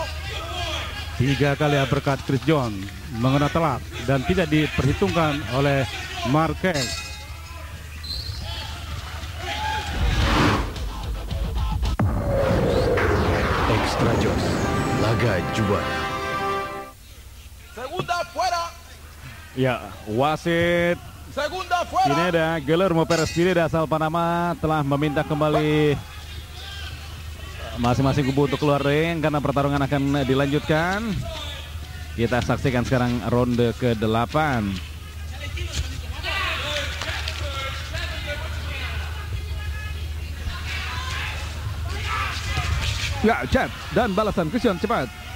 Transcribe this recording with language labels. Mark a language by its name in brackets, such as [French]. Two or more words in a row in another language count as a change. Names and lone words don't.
[Indonesian] 3 kali uppercut Chris John mengena telak dan tidak diperhitungkan oleh Marquez. Extra Joss Laga Juara. [Spanish] Segunda fuera. [Indonesian] Ya, wasit [Spanish] Segunda fuera. [Indonesian] Pineda, Guillermo Perez Pineda asal Panama telah meminta kembali masing-masing kubu untuk keluar ring karena pertarungan akan dilanjutkan. Kita saksikan sekarang ronde ke-8. Ya, jab dan balasan Chris John cepat.